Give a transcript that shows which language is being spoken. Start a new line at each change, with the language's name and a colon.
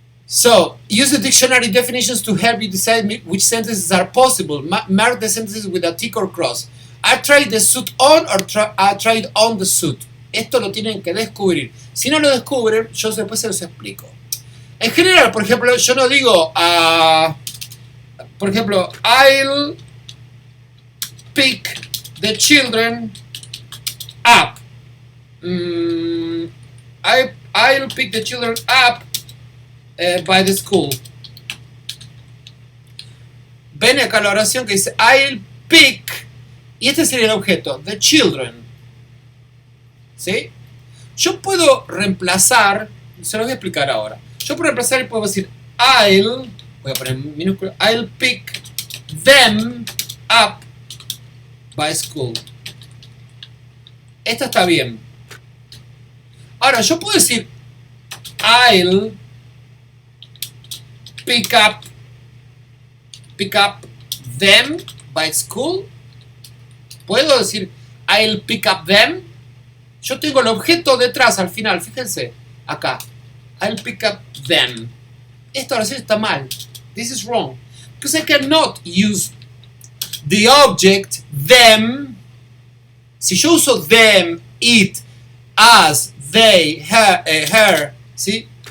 English: So, use the dictionary definitions to help you decide which sentences are possible. Mark the sentences with a tick or cross. I tried the suit on or I tried on the suit.
Spanish: Esto lo tienen que descubrir. Si no lo descubren, yo después se los explico. En general, por ejemplo, yo no digo, por ejemplo,
English: I'll pick the children up. I'll pick the children up by the school.
Spanish: Ven acá la oración que dice
English: I'll pick,
Spanish: y este sería el objeto,
English: the children.
Spanish: ¿Sí? Yo puedo reemplazar, se los voy a explicar ahora. Yo puedo reemplazar y puedo decir voy a poner en minúscula,
English: I'll pick them up by school.
Spanish: Esta está bien. Ahora, yo puedo decir
English: I'll pick up them by school.
Spanish: Puedo decir
English: I'll pick up them.
Spanish: Yo tengo el objeto detrás al final, fíjense, acá.
English: I'll pick up them.
Spanish: Esta oración está mal.
English: This is wrong. Because I cannot use the object them.
Spanish: Si yo uso
English: them, it, us, they, her,
Spanish: ¿sí?